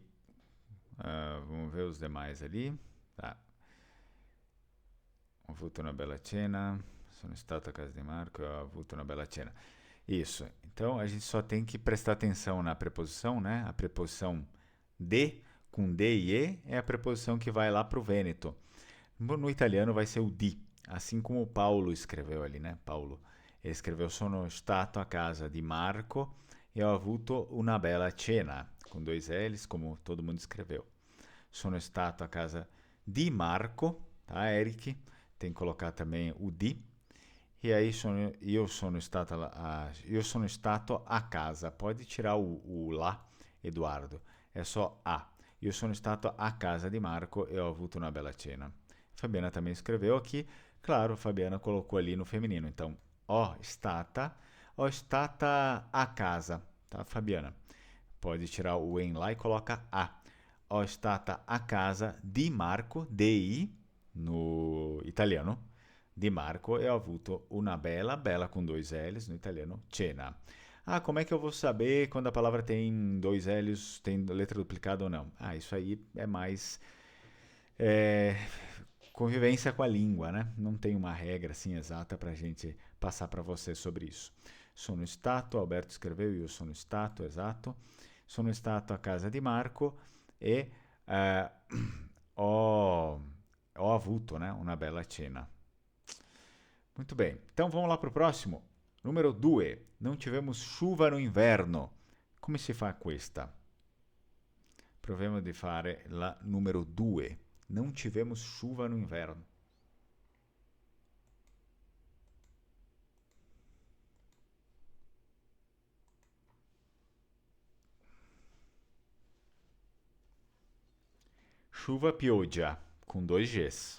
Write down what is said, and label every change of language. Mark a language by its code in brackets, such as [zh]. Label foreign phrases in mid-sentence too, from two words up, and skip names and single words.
[pt] vamos ver os demais ali. Tá. [it] Ho avuto una bella cena. Sono stato a casa di Marco e ho avuto una bella cena. [pt] Isso. Então, a gente só tem que prestar atenção na preposição, né? A preposição de, com de e e, é a preposição que vai lá para o Vêneto. No italiano vai ser o di. Assim como o Paulo escreveu ali, né? Paulo. Ele escreveu [it] sono stato a casa di Marco e ho avuto una bella cena, [pt] com dois L's, como todo mundo escreveu. [it] Sono stato a casa di Marco, [pt] tá, Eric? Tem que colocar também o di. E aí, [it] io sono stato a casa. [pt] Pode tirar o lá, Eduardo. É só a. [it] Io sono stato a casa di Marco e ho avuto una bella cena. [pt] Fabiana também escreveu aqui. Claro, a Fabiana colocou ali no feminino. Então, ó [it] stata a casa, [pt] tá, Fabiana? Pode tirar o em lá e coloca a. [it] Ó stata a casa di Marco, di no italiano. Di Marco e ho avuto una bella [pt] com dois L's no italiano, [it] cena. [pt] Ah, como é que eu vou saber quando a palavra tem dois L's, tem letra duplicada ou não? Ah, isso aí é mais é, convivência com a língua, né? Não tem uma regra assim exata para a gente passar para você sobre isso. [it] Sono stato, Alberto escreveu, io sono stato, exato. Sono stato a casa di Marco e ho avuto, né, una bella cena. [pt] Muito bem, então vamos lá para o próximo. Número 2. Não tivemos chuva no inverno. [it] Come si fa questa? Proviamo di fare la numero 2. [pt] Não tivemos chuva no inverno. Chuva pioggia, com dois Gs.